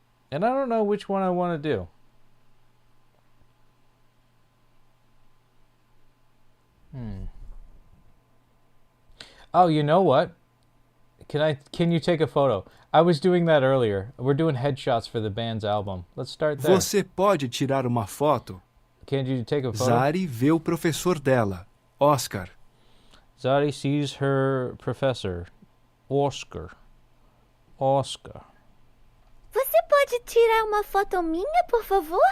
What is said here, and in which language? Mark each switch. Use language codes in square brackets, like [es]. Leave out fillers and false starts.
[en] And I don't know which one I want to do. Oh, you know what? Can you take a photo? I was doing that earlier. We're doing headshots for the band's album. Let's start there. [pt] Você pode tirar uma foto? [en] Can you take a photo? [pt] Zari vê o professor dela, Oscar. [en] Zari sees her professor, Oscar. [pt] Você pode tirar uma foto minha, por favor?